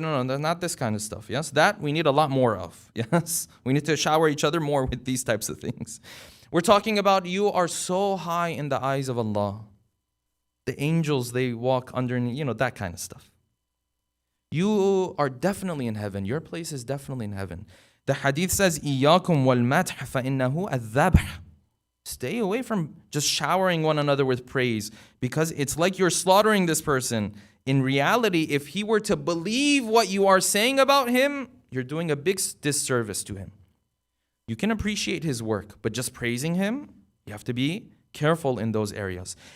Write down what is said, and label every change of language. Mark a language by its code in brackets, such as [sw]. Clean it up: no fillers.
[en] No, not this kind of stuff. Yes, that we need a lot more of. Yes, we need to shower each other more with these types of things. We're talking about you are so high in the eyes of Allah. The angels, they walk underneath, that kind of stuff. You are definitely in heaven. Your place is definitely in heaven. The hadith says, [ar] إِيَّاكُمْ وَالْمَدْحَ فَإِنَّهُ الذَّبْحُ. [en] Stay away from just showering one another with praise, because it's like you're slaughtering this person. In reality, if he were to believe what you are saying about him, you're doing a big disservice to him. You can appreciate his work, but just praising him, you have to be careful in those areas.